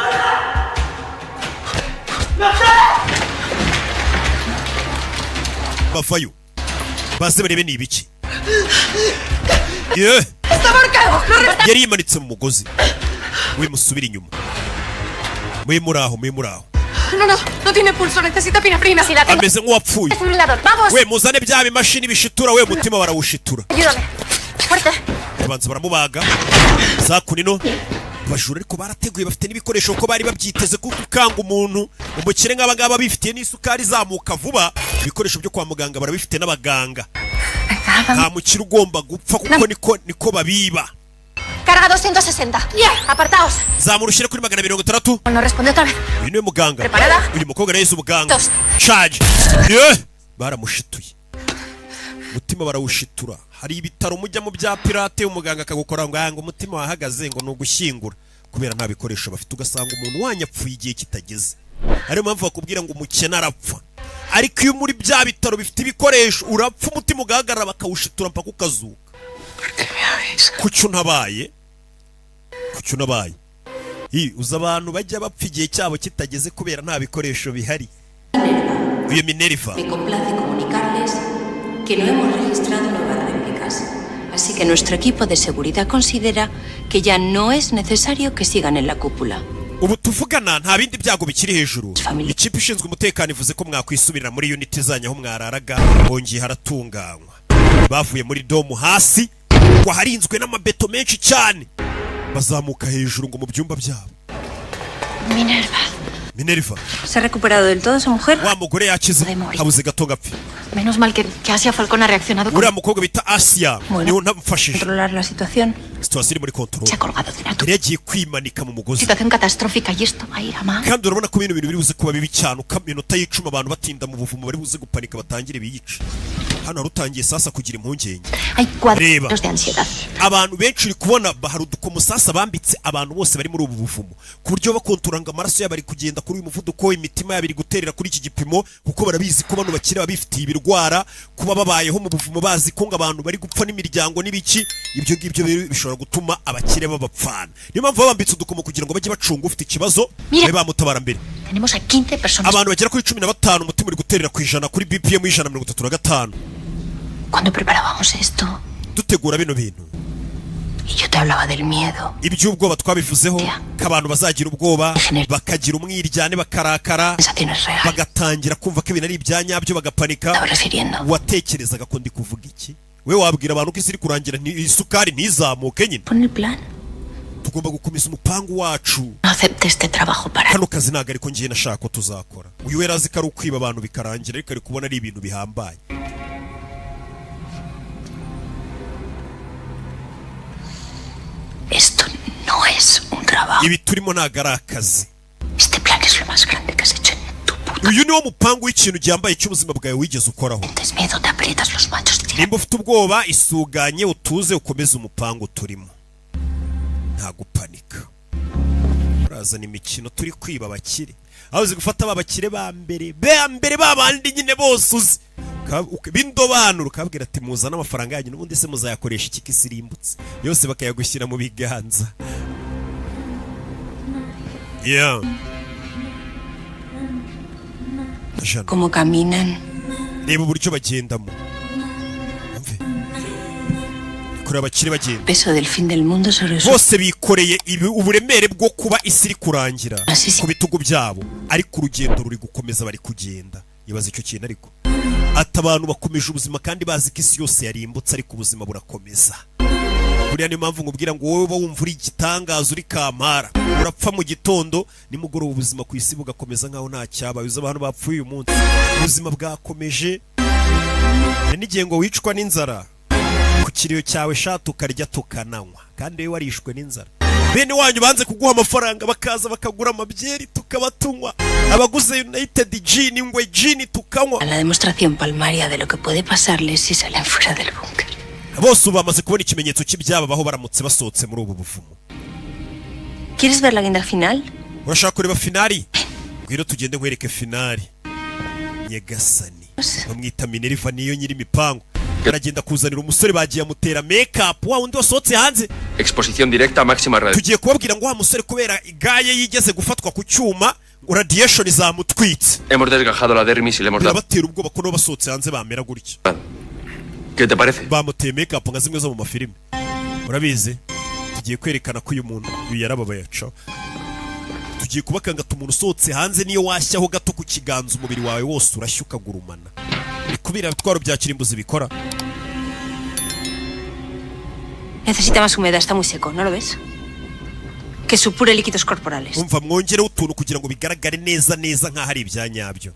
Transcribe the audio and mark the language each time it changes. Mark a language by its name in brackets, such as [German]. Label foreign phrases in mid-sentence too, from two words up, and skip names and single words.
[Kinyarwanda] bavayo baze barebe ni ibiki yeah. yari yimanitse mu mugozi we musubira inyuma mwe muraho [Spanish] No tiene pulso, necesita epinefrina. Si la tengo. [Kinyarwanda] ameze nk'uwapfuye [Spanish] Vamos. [Kinyarwanda] we muzane bya bimashini bishitura we mutima barawushitura [Spanish] Ayúdame. Fuerte. [Kinyarwanda] babanza baramubaga za kunino abajura ariko barateguye bafite n'ibikoresho ko bari babyiteze kuko ukanga umuntu umukire nk'aba ngaba bifitiye n'isukari izamuka vuba ibikoresho byo kwa muganga barabifite n'abaganga nta mukire ugomba gupfa kuko niko babiba. [Spanish] Carga 260. Apartaos. [Kinyarwanda] Zamurushyire kuri 660. [Spanish] No responde otra vez. [Kinyarwanda] Uyu ni muganga. [Spanish] Preparada? [Kinyarwanda] Uyu mukobwa nayo umuganga. Charge. Baramushituye. Mutima barawushitura. Hari ibitaro mujya mu bya pirate umuganga akagukora ngo umutima wahagaze ngo nugushyingura kubera nta bikoresho bafite ugasanga umuntu wanyapfuye igihe kitageze. Ariyo mpamvu bakubwira ngo umukene arapfa. Ariko iyo muri bya bitaro bifite ibikoresho urapfa umutima ugahagarara bakawushitura mpaka ukazuka. Kucyo ntabaye uza abantu bajya bapfa igihe cyabo kitageze kubera nta bikoresho bihari. Uyu Minerva [Spanish] me complace comunicarles que no hemos registrado nuevas réplicas, así que nuestro equipo de seguridad considera que ya no es necesario que sigan en la cúpula. [Kinyarwanda] ubu tuvugana nta bindi byago bikiri hejuru. Ikipe ishinzwe umutekano ivuze ko mwakwisubirira muri unit zanyu aho mwararaga bongeye haratunganywa. Bavuye muri domu hasi waharinzwe n'amabeto menshi cyane bazamuka hejuru ngo mu byumba byabo. Minerva [Spanish] ¿Se ha recuperado del todo su mujer? [Kinyarwanda] Wa mugore yakize habuze gato gapfi. [Spanish] Menos mal que Asia Falcón ha reaccionado. [Kinyarwanda] Uriya mukobwa bita Asia niwe ntamfashije. [Spanish] Controlar la situación. [Kinyarwanda] Situation muri control. [Spanish] Se ha colgado de una [Kinyarwanda] Yari yagiye kwimanika mu mugozi. [Spanish] situación catastrófica y esto va a ir a más. [Kinyarwanda] Kandi urabona ko ibintu biri buze kuba bibi cyane ukaminota y'icuma abantu batinda mu buvumo bari buze gupanika batangire biyica. Hano harutangiye sasa kugira impungenge. [Spanish] Hay cuadros de ansiedad. [Kinyarwanda] Abantu benshi uri kubona bahari udukomusasa bambitse abantu bose bari muri ubu buvumo ku buryo bakonturanga amaraso yabo ari kugenda kuri uyu muvuduko imitima yabo iri guterera kuri iki gipimo kuko barabizi ko bano bakire babifitiye ibirwara kuba babayeho mu buvumo bazi ko ngo abantu bari gupfa n'imiryango n'ibiki ibyo ngibyo bishobora gutuma abakire babapfana. Niyo mpamvu babambitse udukomo kugira ngo bajye bacunga ufite ikibazo babe bamutabara mbere. [Spanish] Tenemos a 15 personas. [Kinyarwanda] Abantu bagera kuri 15 umutima uri guterera ku ijana kuri BPM 135. [Spanish] Cuando preparábamos esto, [Kinyarwanda] dutegura bino bintu [Spanish] y yo te hablaba del miedo. [Kinyarwanda] Iby'ubwoba twabivuzeho k'abantu bazagira ubwoba bakagira umwiryane bakarakara bagatangira kumva ko ibintu ari ibyanyabyo bagapanika. Watekerezaga ko ndi kuvuga iki? We wabwira abantu ko isi iri kurangira isukari ntizamuke nyine. Tugomba gukomeza umupangu wacu. Kano kazi ntabwo ariko ngiye nashaka ko tuzakora. Uyu we razi ko ari ukwiba abantu bikarangira ariko ari kubona ari ibintu bihambaye. [Spanish] Esto no es un trabajo. [Kinyarwanda] Ibi turimo ntabwo ari akazi. [Spanish] Este plan es lo más grande que has hecho en tu puta. [Kinyarwanda] Uyu niwo mupangu w'ikintu gihambaye cy'ubuzima bwawe wigeze ukoraho. [Spanish] Tienes miedo, te aprietas los machos. [Kinyarwanda] Nimba ufite ubwoba isuganye utuze ukomeze umupangu turimo. Nta gupanika. Urazana imikino turi kwiba abakire. Aho uzi gufata abakire ba mbere babandi nyine bose uzi. Bindobanura ukabwira ati muzana amafaranga yanyu n'ubundi se muzayakoresha iki kisirimbutse yose bakayagushyira mu biganza. [Spanish] Como caminan. [Kinyarwanda] Reba uburyo bagendamo. Kuri abakire bagenda. [Spanish] Peso del fin del mundo sobre su. [Kinyarwanda] Bose bikoreye uburemere bwo kuba isi iri kurangira ku bitugu byabo ariko urugendo ruri gukomeza bari kugenda. Ibaza icyo kintu ariko ati abantu bakomeje ubuzima kandi bazi ko isi yose yarimbutse ariko ubuzima burakomeza. Buriya niyo mpamvu ngubwira ngo wowe wumva uri igitangaza uri kampara urapfa mu gitondo nimugoroba ubuzima ku isi bugakomeza nkaho nta cyabaye. Uzi abantu bapfuye uyu munsi ubuzima bwakomeje n'igihe ngo wicwa n'inzara ku kiriyo cyawe shatu ukarya tukananywa kandi wowe warishwe n'inzara. Bene wanyu banze kuguha amafaranga bakaza bakagura amabyeri tukabatunywa abaguze United Gin ingwe gin tukanywa. [Spanish] La demostración palmaria de lo que puede pasarles si salen fuera del búnker. [Kinyarwanda] Bose bamaze kubona ikimenyetso cy'ibyababaho baramutse basohotse muri ubu buvumo. [Spanish] ¿Quieres ver la guinda final? [Kinyarwanda] Urashaka kureba finali? Ngwino tugende nkwereke finali. nyagasani bamwita Minerva niyo nyiri imipango aragenda kuzanira umusore bagiye amutera make-up wa wundi wasohotse hanze [Spanish] exposición directa máxima radio [Kinyarwanda] tugiye kubabwira ngo wa musore kubera igaye yigeze gufatwa ku cyuma ngo radiation zamutwitse [Spanish] hemos desgajado la dermis y le hemos dado [Kinyarwanda] batera ubwoba ko no basohotse hanze bamera gutya [Spanish] ¿qué te parece? [Kinyarwanda] bamuteye make-up nka zimwe zo mu mafilime urabizi tugiye kwerekana ko uyu muntu yarababaye aca tugiye kubakanga umuntu usohotse hanze niyo washyaho gato ku kiganza umubiri wawe wose urashya ukagurumana kubira bitwaro bya kirimbuzi bikora. [Spanish] Necesita más humedad, está muy seco, ¿no lo ves? Que supure líquidos corporales. [Kinyarwanda] Umva mwongere utuntu kugira ngo bigaragare neza neza nka hari ibyanyabyo.